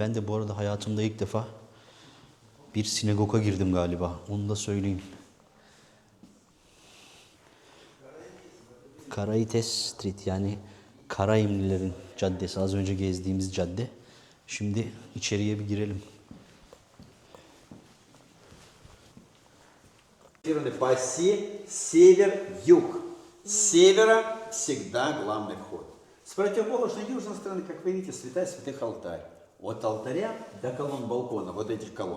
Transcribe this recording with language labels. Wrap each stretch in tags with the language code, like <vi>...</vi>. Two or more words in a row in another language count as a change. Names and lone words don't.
<tr>Ben de bu arada hayatımda ilk defa bir sinagoga girdim galiba. Onu da söyleyeyim. Karaites Street, yani Karaimlilerin caddesi, az önce gezdiğimiz cadde. Şimdi içeriye bir girelim.</tr> <ru>По оси север-юг. С севера всегда главный вход. С противоположной южной стороны, как вы видите, святая святых алтарь. От алтаря до колонн балкона, вот этих колонн.</ru>